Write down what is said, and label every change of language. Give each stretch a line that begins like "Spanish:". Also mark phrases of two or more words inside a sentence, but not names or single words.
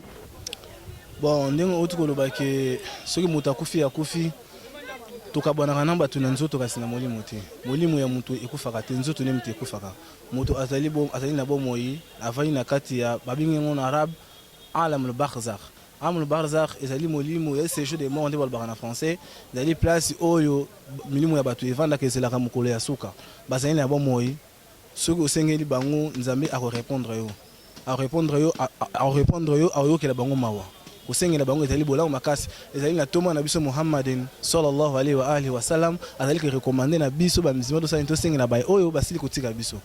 Lingala: Bon, ndenge otu ko loba ke soki mutu akufi tokabwanaka na bato na nzoto kasi na molimo te molimo ya mutu ekufaka te nzoto ne mutu ekufaka mutu azali na bomoi avani na kati ya babingi ngo na arabe
Arabic: عالم البرزخ عالم البرزخ
Lingala: ezali molimo ya
French: séjour de mort
Lingala: nde balobaka na français ezali place oyo milimo ya bato evandaka ezelaka mokolo ya suka bazali na bomoi soki osengeli bango nzambe akorépondre yo aoyokela bango mawa osengela bango ezali bolango makasi ezali na toma na biso Muhammadin
Arabic: صلى الله عليه وعلى آله وسلم
Lingala: azali ke recommander na biso ba mizima to sala to sengela bay oyo basili kotika biso.